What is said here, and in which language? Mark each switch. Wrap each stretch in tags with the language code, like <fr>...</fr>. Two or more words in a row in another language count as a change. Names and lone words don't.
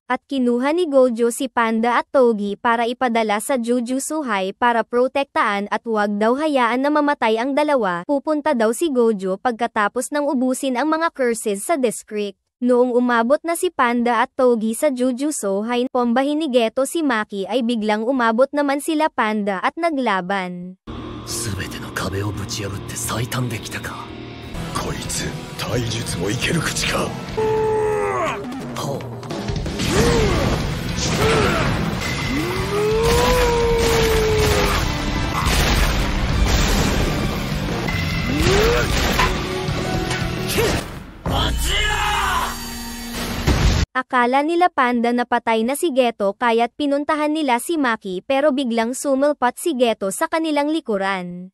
<tl>At kinuha ni Gojo si Panda at Togi para ipadala sa Jujutsuhai para protektaan at huwag daw hayaan na mamatay ang dalawa. Pupunta daw si Gojo pagkatapos nang ubusin ang mga curses sa district. Noong umabot na si Panda at Togi sa Jujutsuhai, pombahin ni Geto si Maki ay biglang umabot naman sila Panda at naglaban.</tl> <ja>全ての壁をぶち破って最短できたか。こいつ体術もいける口か。ほう。</ja> <tl>Akala nila Panda na patay na si Geto kaya't pinuntahan nila si Maki pero biglang sumulpat si Geto sa kanilang likuran.</tl>